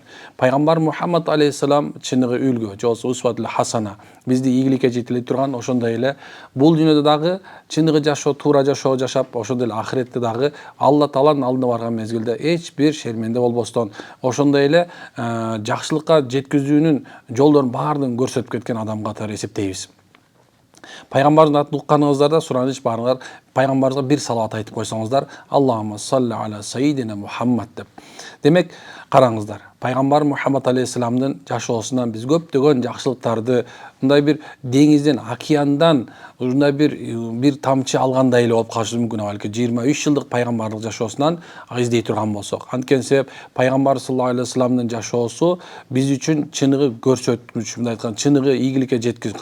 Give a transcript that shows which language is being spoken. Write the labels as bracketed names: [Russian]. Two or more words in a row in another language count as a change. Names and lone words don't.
[Kyrgyz] Пайгамбар Мухаммад алейхиссалам чыныгы үлгү, же болбосо [Arabic] أسوة حسنة, [Kyrgyz] бизди ийгиликке жетелей турган, ошондой эле бул дүйнөдө дагы чыныгы жашоо, туура жашоо жашап, ошондой эле ахиретте дагы Алла тааланын алдына барган мезгилде эч бир шерменде болбостон, ошондой эле жакшылыкка жеткизүүнүн жолдорун баардыгын көрсөтүп кеткен адам катары эсептейбиз. Пайгамбардын атын укканыңыздарда сураныч барыңар, пайгамбарыбызга бир салават айтып койсоңуздар, [Arabic] اللهم صل على سيدنا محمد деп. [Kyrgyz] Демек, караңыздар, пайгамбар Мухаммад алейхиссаламдын жашоосунан биз көптөгөн жакшылыктарды, мындай бир деңизден, океандан ушундай бир тамчы алгандай эле болуп калышы мүмкүн, балки 23 жылдык пайгамбарлык жашоосунан издей турган болсок. Анткени себеп пайгамбар [Arabic] صلى الله عليه وسلم [Kyrgyz] жашоосу биз үчүн чыныгы көрсөткүч, мындай айтканда чыныгы ийгиликке жеткизүү.